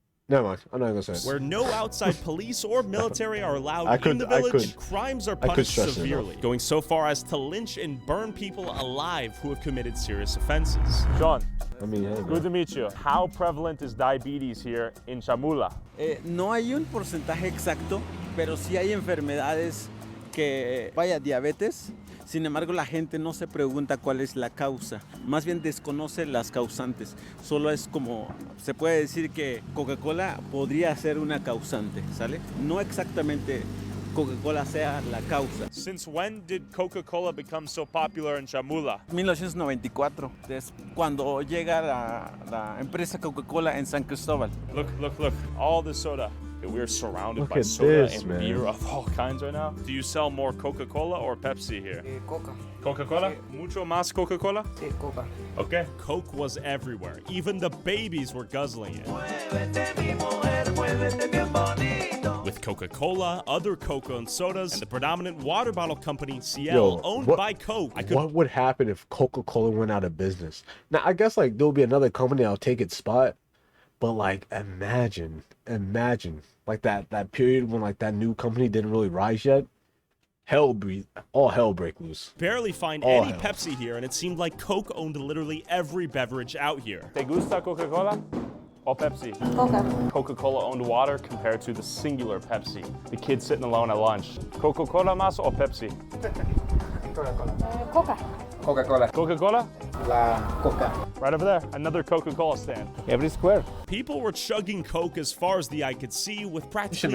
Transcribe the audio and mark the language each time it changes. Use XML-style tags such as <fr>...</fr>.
<en>Never mind. I'm not gonna say it. Where no outside police or military are allowed in the village, crimes are punished severely, going so far as to lynch and burn people alive who have committed serious offenses. John, I mean, hey, good to meet you. How prevalent is diabetes here in Chamula?</en> <es>No hay un porcentaje exacto, pero sí hay enfermedades que, vaya, diabetes. Sin embargo, la gente no se pregunta cuál es la causa, más bien desconoce las causantes. Solo es como, se puede decir que Coca-Cola podría ser una causante, ¿sale? No exactamente Coca-Cola sea la causa.</es> <en>Since when did Coca-Cola become so popular in Chamula?</en> <es>1994, es cuando llega la empresa Coca-Cola en San Cristóbal.</es> <en>Look, all the soda. We're surrounded Look by at soda this, and man. beer of all kinds right now. Do you sell more Coca-Cola or Pepsi here?</en> <es>Coca. Coca-Cola? Mucho más Coca-Cola? Sí, Coca.</es> <en>Okay. Coke was everywhere. Even the babies were guzzling it. With Coca-Cola, other cocoa and sodas, and the predominant water bottle company CL, owned by Coke. What would happen if Coca-Cola went out of business? Now, I guess like there'll be another company that'll take its spot, but like imagine like that period when like that new company didn't really rise yet. All hell break loose. Barely find any Pepsi here, and it seemed like Coke owned literally every beverage out here.</en> <es>¿Te gusta Coca-Cola</es> <en>or</en> <es>Pepsi? Coca.</es> <en>Coca-Cola owned water compared to the singular Pepsi. The kid sitting alone at lunch.</en> <es>Coca-Cola más</es> <en>or</en> <es>Pepsi? Coca. Coca-Cola. Coca-Cola? La Coca.</es> <en>Right over there, another Coca-Cola stand. Every square. People were chugging Coke as far as the eye could see, with practically</en>